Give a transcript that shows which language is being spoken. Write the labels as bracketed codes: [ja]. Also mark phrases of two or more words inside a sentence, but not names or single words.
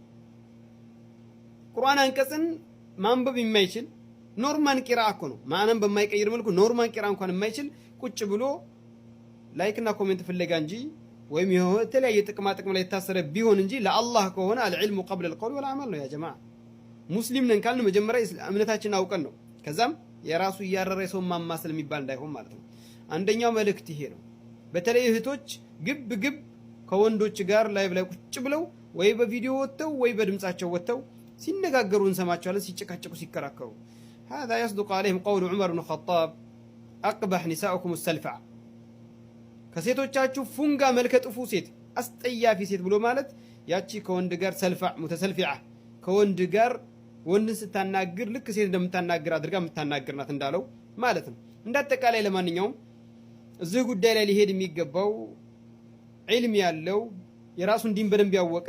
[am] ቁርአን አንቀጽን ማንበብ የማይችል ኖርማል ቂራአ እኮ ነው ማንም በማይቀይር መልኩ ኖርማል ቂራአ እንኳን የማይችል ቁጭ ብሎ ላይክና ኮሜንት ፍለጋ እንጂ ወይም የተለያየ ጥቅማ ጥቅም ላይ የታሰረ ቢሆን እንጂ ለአላህ ከሆነ [ar] العلم قبل القول والعمل [am] ነው [ar] يا جماعة። [am] ሙስሊም ነን ካልን መጀመሪያ እምነታችንን አውቀን ነው። ከዛም የራሱ ያረረ ሰው ማማሰል የሚባል እንዳይሆን ማለት ነው። አንደኛው መልእክት ይሄ ነው። በተለይ እህቶች ግብ ከወንዶች ጋር ላይቭ ላይ ቁጭ ብለው ወይ በቪዲዮ ወጥተው ወይ በድምጻቸው ወጥተው ሲነጋገሩ እንሰማቸዋለን፣ ሲጨቃጨቁ ሲከራከሩ። [ar] هذا يصدق عليهم قول عمر بن الخطاب أقبح نساؤكم السلفع [am] ከሴቶቻችሁ ፉንጋ መልከ ጥፉ ሴት አስጠያፊ ሴት ብሎ ማለት ያቺ ከወንድ ጋር ሰልፋ ሙተሰልፊዓ ከወንድ ጋር ወንድን ስታናግር ልክ ሴት እንደምታናግር አድርጋ የምታናግርናት እንዳለው ማለት ነው። እንዳጠቃላይ ለማንኛውም እዚህ ጉዳይ ላይ ሊሄድ የሚገባው ዒልም ያለው የራሱን ዲን በደንብ ያወቀ